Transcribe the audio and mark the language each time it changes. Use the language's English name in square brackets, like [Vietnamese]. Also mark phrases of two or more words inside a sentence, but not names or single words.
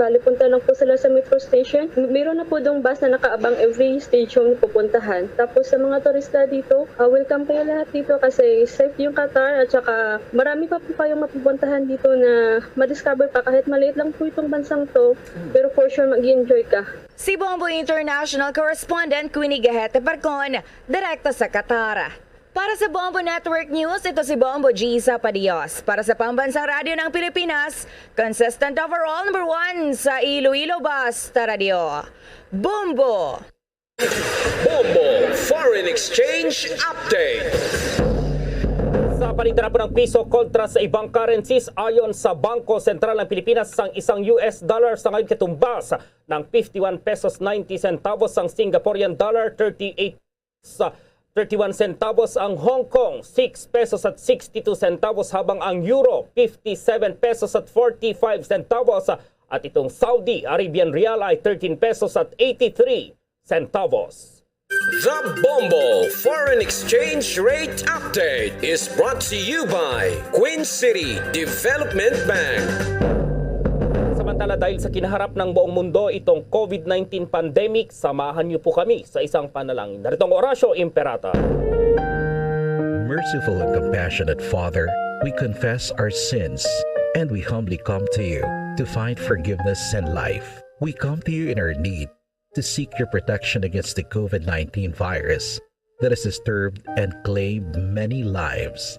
[Filipino] Bali, punta lang po sila sa metro station. Meron na po dong bus na nakaabang [English] every stadium [Filipino] na pupuntahan. Tapos sa mga turista dito, welcome kayo lahat dito kasi safe yung Qatar at saka marami pa po kayong mapupuntahan dito na madiscover pa kahit maliit lang po itong bansang to. Pero [English] for sure [Filipino] mag-enjoy ka. Si Bombo International Correspondent Queenie Gehete Parcon, direkta sa Qatar. Para sa Bombo Network News, ito si Bombo Gisa Padios. Para sa Pambansang Radyo ng Pilipinas, [English] consistent overall number 1 [Filipino] sa Iloilo Basta Radio. Bombo! Bombo Foreign Exchange Update. Sa palitan po ng piso kontra sa ibang currencies, ayon sa Bangko Sentral ng Pilipinas, ang isang [English] US dollar [Filipino] sa ngayon katumbas ng 51 pesos 90 centavos, ang [English] Singaporean dollar [Filipino] 31 centavos, ang Hong Kong 6 pesos at 62 centavos, habang ang Euro 57 pesos at 45 centavos at itong Saudi Arabian Rial ay 13 pesos at 83 centavos. [English] The Bombo Foreign Exchange Rate Update is brought to you by Queen City Development Bank. [Filipino] Samantala, dahil sa kinaharap ng buong mundo itong COVID-19 pandemic, samahan niyo po kami sa isang panalangin. Narito ang Orasio Imperata. [English] Merciful and compassionate Father, we confess our sins and we humbly come to you to find forgiveness and life. We come to you in our need to seek your protection against the COVID-19 virus that has disturbed and claimed many lives.